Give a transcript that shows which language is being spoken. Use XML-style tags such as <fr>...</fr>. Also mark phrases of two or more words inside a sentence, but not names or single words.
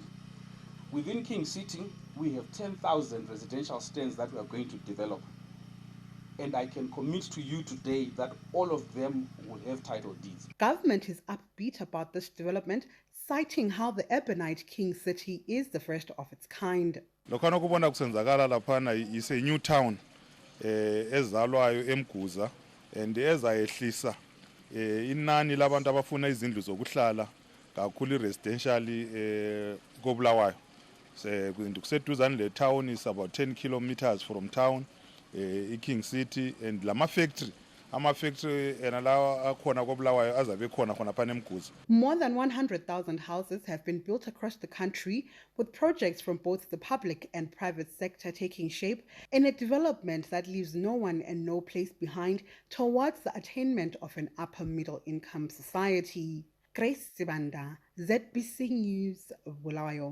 <en>Within King City, we have 10,000 residential stands that we are going to develop. And I can commit to you today that all of them will have title deeds. Government is upbeat about this development, citing how the urbanite King City is the first of its kind.</en> <nd>Lokana kubona kusenzakala laphana</nd> <en>is a new town</en> <nd>ezalwayo eMguza and ezayehlisa inani labantu abafuna izindlu zokuhlala kakhulu residentially koBulawayo. Kuseduzane le</nd> <en>town is about 10 kilometers from town.</en> <nd>King City and lama factory enalawa akhona koBulawayo azabe khona khona phana eMguza.</nd> <en>More than 100,000 houses have been built across the country, with projects from both the public and private sector taking shape in a development that leaves no one and no place behind towards the attainment of an upper middle income society. Grace Sibanda, ZBC News, Bulawayo.</en>